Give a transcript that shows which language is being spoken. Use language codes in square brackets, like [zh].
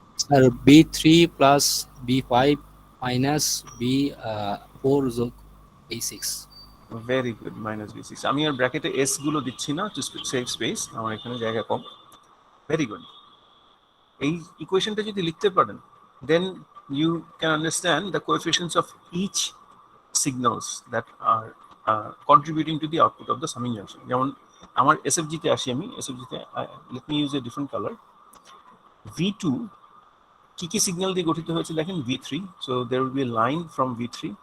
[en] Sir, B3 plus B5 minus B4 যোগ B6. Very good, minus B6. [bn] আমি আর ব্র্যাকেটে S গুলো দিচ্ছি না [en] to save space, [bn] আমার এখানে জায়গা কম. [en] Very good. [bn] এই ইকুয়েশনটা যদি লিখতে পারেন, [en] then you can understand the coefficients of each signals that are contributing to the output of the summing junction. [bn] যেমন আমার SFG তে আসি, আমি SFG তে [en] let me use a different color. [bn] V2 কি সিগন্যাল দিয়ে গঠিত হয়েছে দেখেন, V3. [en] So there will be a line from V3.